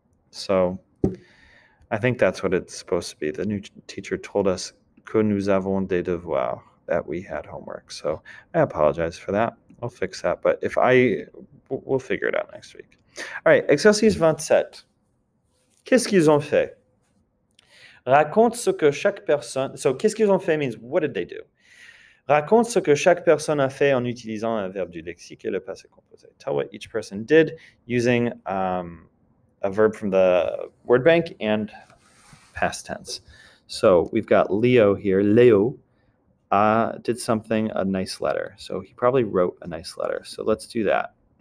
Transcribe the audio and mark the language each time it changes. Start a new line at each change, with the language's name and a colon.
English: So I think that's what it's supposed to be. The new teacher told us
French: que nous avons des devoirs,
English: that we had homework. So I apologize for that. I'll fix that. But we'll figure it out next week. All right,
French: exercice 27. Qu'est-ce qu'ils ont fait? Raconte ce que chaque personne...
English: So,
French: qu'est-ce qu'ils ont fait
English: means what did they do?
French: Raconte ce que chaque personne a fait en utilisant un verbe du lexique et le passé composé.
English: Tell what each person did using a verb from the word bank and past tense. So we've got Leo here. Leo did something, a nice letter. So he probably wrote a nice letter. So let's do that.